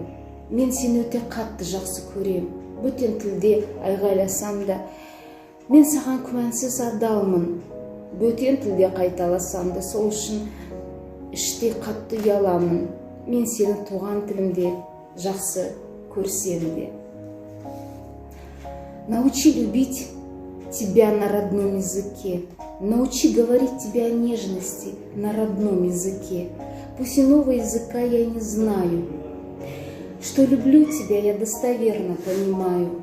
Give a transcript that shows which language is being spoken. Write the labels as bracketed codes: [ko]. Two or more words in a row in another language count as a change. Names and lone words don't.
[kk] Мен сені өте қатты жақсы көрем. Бөтен тілде айғайласам да, мен саған күмәнсіз адалмын. Бөтен тілде қайталасам да, сол үшін іштей қатты ұяламын. Мен сені туған тілімде жақсы көрсем де. [ru] Научи любить тебя на родном языке. Научи говорить тебе о нежности на родном языке. Пусть иного языка я не знаю. Что люблю тебя, я достоверно понимаю.